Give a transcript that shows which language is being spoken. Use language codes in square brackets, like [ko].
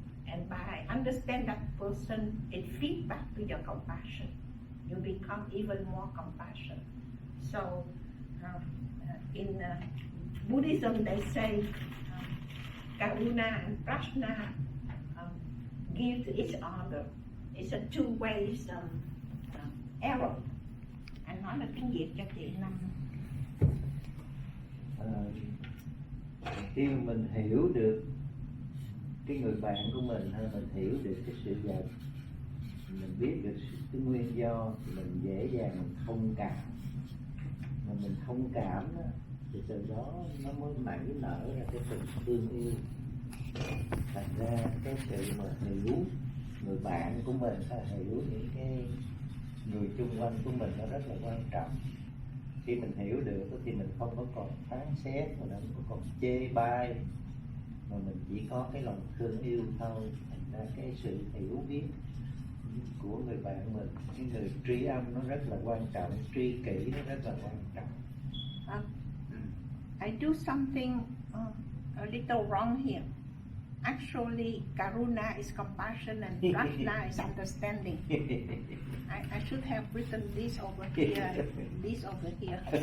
[en] And by understand that person, it feeds back to your compassion. You become even more compassionate. So in Buddhism, they say Karuna and Prajna give to each other. It's a two-way arrow. [vi] Anh nói là tiếng Việt cho chị Năm. Khi mình hiểu được cái người bạn của mình, hay mình hiểu được cái sự vật, mình biết được cái nguyên do, thì mình dễ dàng mình thông cảm. Mà mình thông cảm đó, thì từ đó nó mới nảy nở ra cái tình thương yêu. Thành ra cái sự mà hiểu người bạn của mình, hay hiểu những cái người chung quanh của mình, nó rất là quan trọng. Khi mình hiểu được thì mình không có còn phán xét, mình không có còn chê bai, mà mình chỉ có cái lòng thương yêu thôi. Thành ra cái sự hiểu biết của người bạn mình, cái người tri âm nó rất là quan trọng, tri kỷ nó rất là quan trọng. [en] I do something a little wrong here. Actually, Karuna is compassion and Prajna is understanding. I should have written this over here, this over here.